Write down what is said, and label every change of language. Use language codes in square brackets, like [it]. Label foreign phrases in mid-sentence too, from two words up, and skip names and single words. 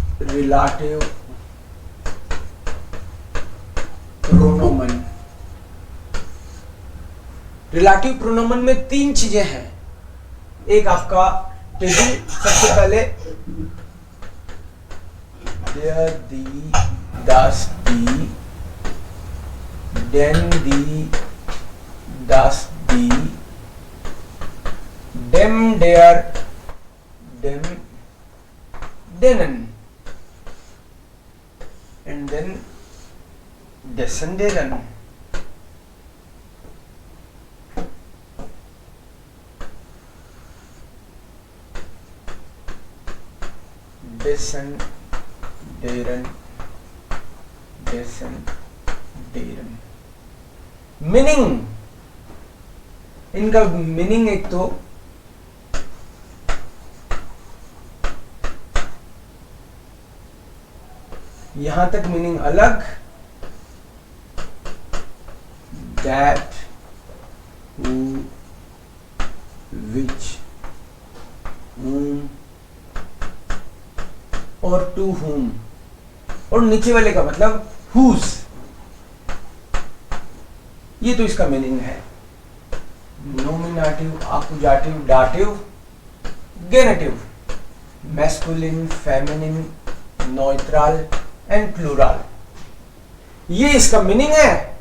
[de] relativ Pronomen. relativ Pronomen [hi] में तीन चीजें हैं। एक आपका टेबल, सबसे पहले [de] der, die, das, die, den, die, das, die, dem, der, dem, denen, [en] and then [de] dessen, deren. Dessen, deren, dessen, deren। [hi] मीनिंग, इनका मीनिंग एक तो यहां तक मीनिंग अलग, [en] that, who, which, whom और to whom, [hi] और नीचे वाले का मतलब whose। ये तो इसका मीनिंग है। [de] Nominativ, Akkusativ, Dativ, Genitiv, [en] masculine, feminine, neutral and plural, [hi] ये इसका मीनिंग है।